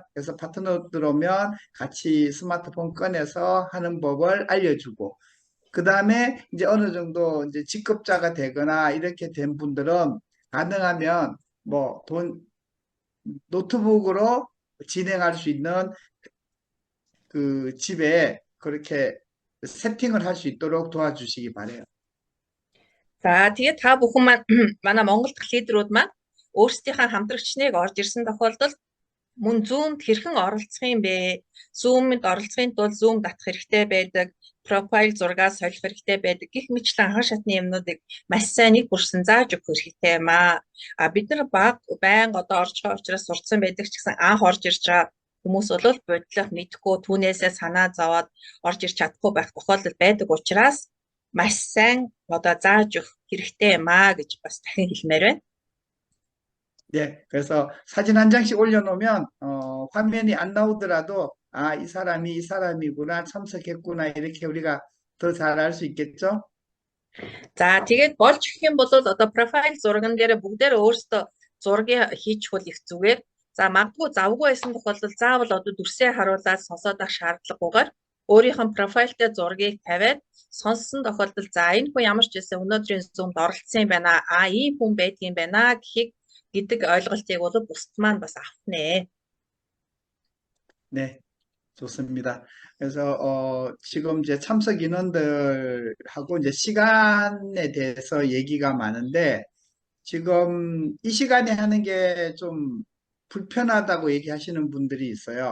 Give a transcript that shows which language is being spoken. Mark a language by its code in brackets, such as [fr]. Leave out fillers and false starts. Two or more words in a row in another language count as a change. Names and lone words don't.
[ko] 그래서 파트너 들어오면 같이 스마트폰 꺼내서 하는 법을 알려주고 그 다음에 이제 어느 정도 이제 직급자가 되거나 이렇게 된 분들은 가능하면 노트북으로 진행할 수 있는 그 집에 그렇게 세팅을 할 수 있도록 도와주시기 바래요. [mn] За тэгээд та бүхэн маань манай Монгол дахь лидерүүд маань өөрсдийнхээ хамтрагчныг орж ирсэн тохиолдолд мөн Zoom-д хэрхэн оролцох юм бэ? Zoom-д оролцохын тулд Zoom татах хэрэгтэй байдаг, профайл зургаа солих хэрэгтэй байдаг. Гэх мэтлэн анхан шатны юмнуудыг маш сайн нэг бүрсэн зааж өгөх хэрэгтэй юм аа. Бид нар байнга одоо орж байгаа учраас сурцсан байдаг ч гэсэн анх орж ирж байгаа хүмүүс бол бодлого мэдхгүй түүнээсээ санаа зовоод орж ирч чадахгүй байх тохиолдол байдаг учраас маш сайн одоо зааж өгөх хэрэгтэй юм аа гэж бас дахин хэлмээр байна. [ko] 네, 그래서 사진 한 장씩 올려놓으면 화면이 안 나오더라도 이 사람이 이 사람이구나 참석했구나 이렇게 우리가 더 잘 알 수 있겠죠? [mn] За тэгээд болж гэх юм бол одоо профайл зурган дээр бүгдээр өөрсдөө зургийг хийж хул их зүгээр. За магадгүй завгүй байсан тохиолдолд заавал одоо дүрсээ харуулаад сонсоод авах шаардлагагүйгээр өөрийнх нь профайлтай зургийг тавиад сонссон тохиолдолд за энэ хүн ямар ч байсан өнөөдрийн Zoom-д оролцсон юм байна. Ийм хүн байдгийн байна гэдэг ойлголтыг бол бусд маань бас авах [ko] 네, 좋습니다. 그래서 지금 이제 참석 인원들하고 이제 시간에 대해서 얘기가 많은데 지금 이 시간에 하는 게 좀 불편하다고 얘기하시는 분들이 있어요.